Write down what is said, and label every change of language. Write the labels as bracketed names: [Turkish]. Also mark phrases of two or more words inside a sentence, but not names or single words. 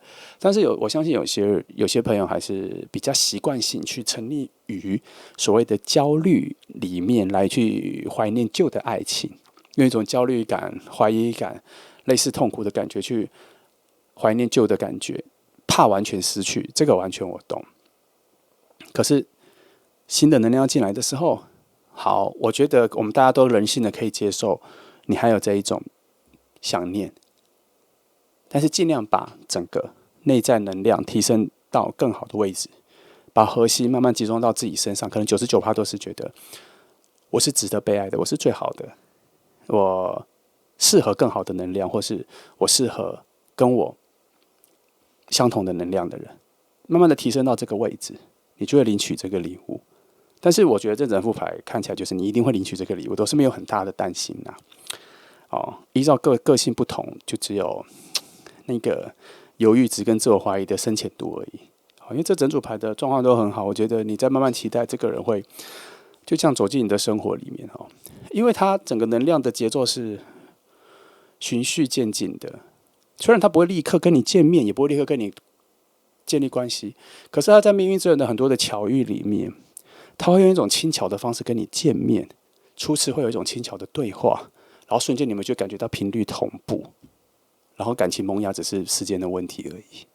[Chinese] 但是我相信有些朋友還是比較習慣性去沉溺於所謂的焦慮裡面，來去懷念舊的愛情，用一種焦慮感、懷疑感、類似痛苦的感覺去懷念舊的感覺，怕完全失去。這個完全我懂。可是新的能量進來的時候，好，我覺得我們大家都人性的可以接受，你還有這一種想念，但是盡量把整個內在能量提升到更好的位置，把核心慢慢集中到自己身上。可能99%都是覺得我是值得被愛的，我是最好的，我適合更好的能量，或是我適合跟我相同的能量的人，慢慢的提升到這個位置，你就會領取這個禮物。但是我覺得這整副牌看起來就是你一定會領取這個禮物，都是沒有很大的擔心依照個性不同，就只有那個猶豫值跟自我懷疑的深淺度而已。因為這整組牌的狀況都很好，我覺得你在慢慢期待這個人會就這樣走進你的生活裡面因為他整個能量的節奏是循序漸進的，雖然他不會立刻跟你見面，也不會立刻跟你建立關係，可是他在命運之輪的很多的巧遇裡面，他會用一種輕巧的方式跟你見面，初次會有一種輕巧的對話，然後瞬間你們就感覺到頻率同步，然後感情萌芽只是時間的問題而已。